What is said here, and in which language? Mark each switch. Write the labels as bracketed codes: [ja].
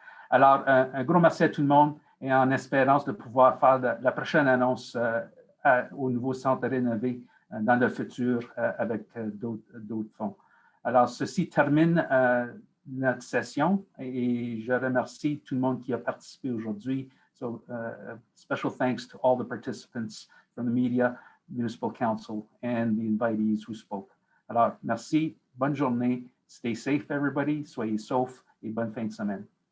[fr] Alors, un gros merci à tout le monde et en espérance de pouvoir faire la prochaine annonce au nouveau centre rénové dans le futur avec d'autres fonds. Alors, ceci termine notre session et je remercie tout le monde qui a participé aujourd'hui. [en] So, special thanks to all the participants from the media, Municipal Council, and the invitees who spoke. [fr] Alors, merci, bonne journée, [en] stay safe everybody, [fr] soyez saufs et bonne fin de semaine.